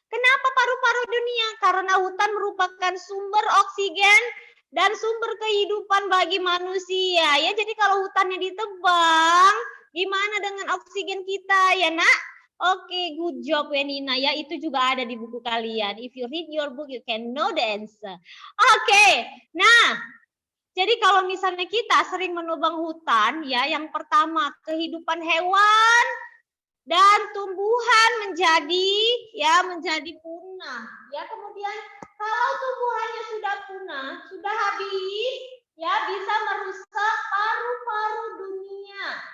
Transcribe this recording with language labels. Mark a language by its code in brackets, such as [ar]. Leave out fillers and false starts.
[id] Kenapa paru-paru dunia? Karena hutan merupakan sumber oksigen dan sumber kehidupan bagi manusia. Ya, jadi kalau hutannya ditebang, gimana dengan oksigen kita ya, Nak? Oke, good job Wenina ya. Itu juga ada di buku kalian. [en] If you read your book, you can know the answer. [id] Oke, nah jadi kalau misalnya kita sering menebang hutan, ya yang pertama kehidupan hewan dan tumbuhan menjadi punah. Ya kemudian kalau tumbuhannya sudah punah, sudah habis, ya bisa merusak paru-paru dunia.